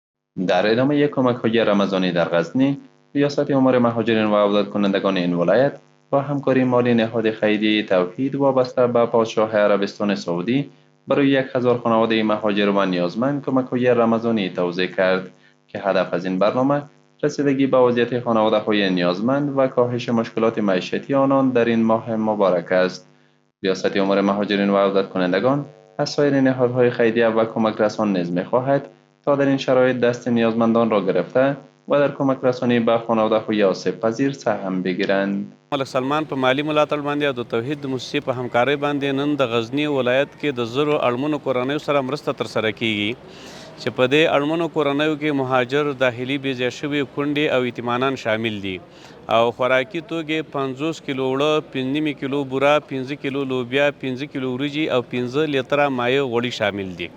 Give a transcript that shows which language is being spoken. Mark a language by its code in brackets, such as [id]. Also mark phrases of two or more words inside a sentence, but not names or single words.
[fa] در ادامه یک کمک‌های رمضانی در غزنی، ریاست امور مهاجرین و عودت کنندگان این ولایت با همکاری مالی نهاد خیریه توحید وابسته به پادشاه عربستان سعودی برای 1000 خانواده مهاجر و نیازمند کمک‌های رمضانی توزیع کرد که هدف از این برنامه رسیدگی به وضعیت خانواده‌های نیازمند و کاهش مشکلات معیشتی آنان در این ماه مبارک است. ریاست امور مهاجرین و عودت کنندگان از سایر نهادهای خیریه و کمک رسان نیز می‌خواهد تا در این شرایط دست نیازمندان را گرفته و در کمک رسانی به خانواده‌های آسیب پذیر سهم بگیرند. [ps] ملک سلمان په مالی ملاتړ باندې او د توحید د موسسې په همکارۍ باندې نن د غزنی ولایت کې د زرو اړمنو کورنیو سره مرسته ترسره کیږي چې په دې اړمنو کورنیو کې مهاجر داخلي بېځای شوي کونډې او یتیمانان شامل دي او خوراکي توکې 50 کیلو اوړه 5 کیلو بوره 15 کیلو لوبیا 15 کیلو وریجې او 15 لیتره مایع غوړي شامل دي.